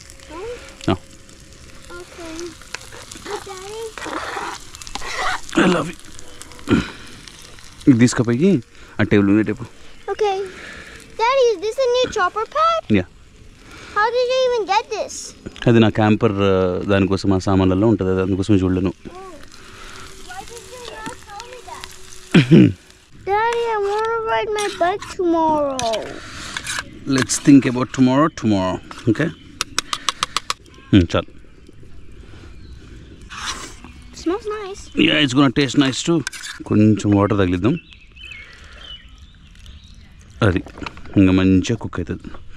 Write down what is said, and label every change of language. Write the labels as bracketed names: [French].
[English] No? No. Okay. But Daddy? I love you. [Telugu] ఇది తీసుకుపోయి ఆ టేబుల్ ఉంది tape. [English] Okay. Daddy, is this a new chopper pad? Yeah. How did you even get this? [Telugu] అది నా camper దానికోసం ఆ సామాన్లలో ఉంటుంది, దానికోసం చూడలేను. [English] Why did you not tell me that? Daddy, I want to ride my bike tomorrow. Let's think about tomorrow, okay? [Hindi] Chal. [English] Smells nice. Yeah, it's gonna taste nice too. [Telugu] కొంచెం water తగిలిద్దాం, అది ఇంకా మంచిగా కుక్ అవుతుంది.